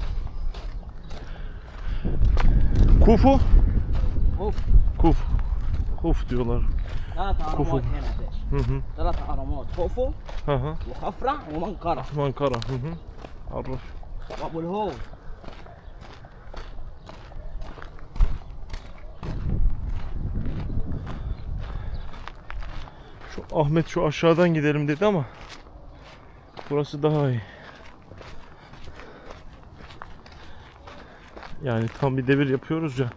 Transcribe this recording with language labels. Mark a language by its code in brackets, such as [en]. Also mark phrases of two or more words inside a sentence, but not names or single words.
[tr] Kufu? Kuf. Huf diyorlar. [ar] ثلاث كفو. أهرامات هنا [tr] Hı hı. [ar] ثلاث أهرامات خوفو [tr] Hı hı. [ar] وخفرع ومنقرع [tr] Ankara. Hı hı. Arif. [ar] وأبو الهول. [tr] Şu Ahmet şu aşağıdan gidelim dedi ama burası daha iyi. Yani tam bir devir yapıyoruz ya.